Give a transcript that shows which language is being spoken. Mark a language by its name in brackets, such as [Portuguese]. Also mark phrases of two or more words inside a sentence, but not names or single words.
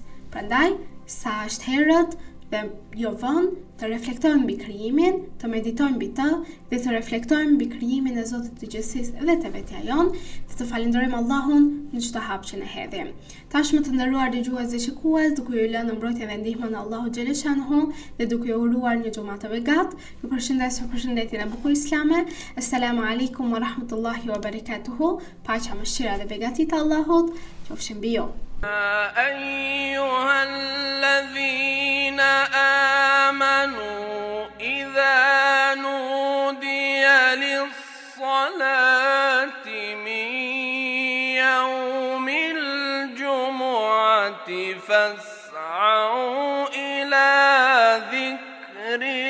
[Albanian] Prandaj, sa është herët dhe jo vonë të reflektojmë mbi krijimin, të meditojmë mbi të dhe të reflektojmë mbi krijimin e Zotit të gjithësisë dhe të vetja jon, dhe të falenderojmë Allahun në çdo hap që ne hedhim. Tashmë të nderuar dëgjues dhe shikues, duke ju lënë në mbrojtjen dhe ndihmën e Allahut xhaleshanhu dhe duke ju uruar një xumë të begat, ju përshëndes me përshëndetjen e bukur islame. [Arabic] السلام عليكم ورحمة الله وبركاته. [Albanian] Paqja, mëshira dhe begatit e Allahut qofshin mbi ju. [Arabic] أيها الذين آمنوا إذا نودي للصلاة من يوم الجمعة فاسعوا إلى ذكر